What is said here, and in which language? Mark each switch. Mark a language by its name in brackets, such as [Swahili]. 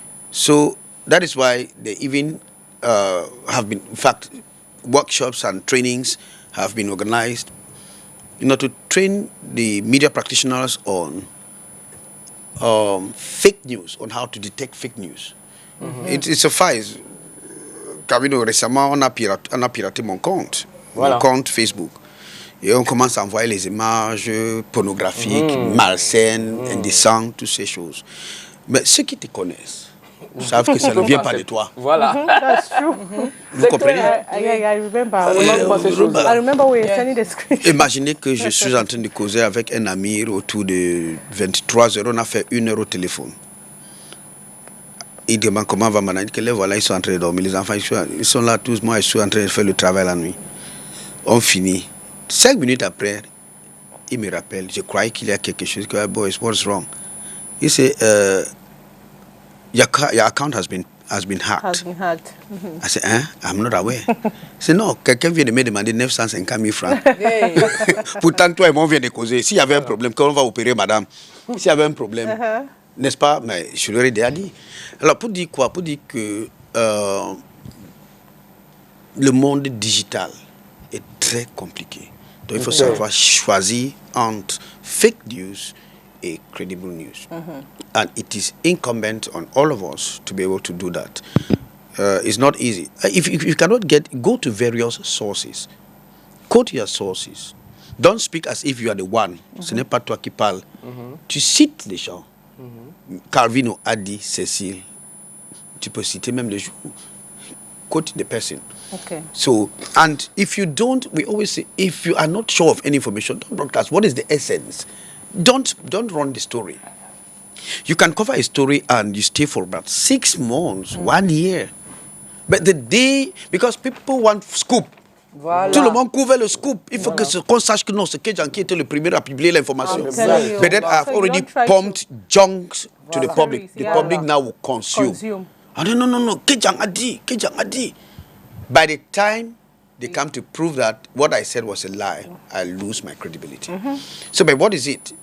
[English] So that is why they even have been, in fact, workshops and trainings have been organized, to train the media practitioners on fake news, on how to detect fake news. It suffices. [French] Récemment, on a piraté mon compte, mon compte Facebook. Et on commence à envoyer les images pornographiques, malsaines, indécentes, toutes ces choses. Mais ceux qui te connaissent savent que ça ne vient pas de toi. Voilà. [English] That's true. [French] Vous comprenez? [English] I remember we were sending the screen. [French] Imaginez que je suis en train de causer avec un ami autour de 23 heures. On a fait 1 heure au téléphone. Il demande comment va madame. Que les voilà, ils sont en train de dormir. Les enfants, ils sont là tous. Moi, je suis en train de faire le travail la nuit. On finit. 5 minutes après, il me rappelle. Je croyais qu'il y a quelque chose. [English] Boys, what's wrong? [French] Il dit, [English] your account has been hacked. I said, I'm not aware. [French] Il dit, non, quelqu'un vient de me demander 950 000 francs. Pourtant, toi et moi, on vient de causer. S'il y avait un problème, quand on va opérer, madame, s'il y avait un problème, n'est-ce pas? Mais je leur ai déjà dit. Alors, pour dire quoi? Pour dire que le monde digital est très compliqué. Donc, il faut savoir choisir entre fake news et [English] credible news. And it is incumbent on all of us to be able to do that. It's not easy. If you cannot go to various sources. Quote your sources. Don't speak as if you are the one. [French] Ce n'est pas toi qui parles. Tu cites les gens. Calvino a dit Cécile. Tu peux citer même les jours. [English] Quote the person. Okay. So, and if you don't, we always say, if you are not sure of any information, don't broadcast. What is the essence? Don't run the story. You can cover a story and you stay for about 6 months, 1 year. But the day, because people want scoop. Voilà. [French] Tout le monde couvre le scoop. Il faut qu'on sache que non, c'est Kejan qui était le premier à publier l'information. [English] But then I've already pumped junks to the public. The public now will consume. Oh, no. [French] Kejan a dit. [English] By the time they come to prove that what I said was a lie, I lose my credibility. So, but what is it?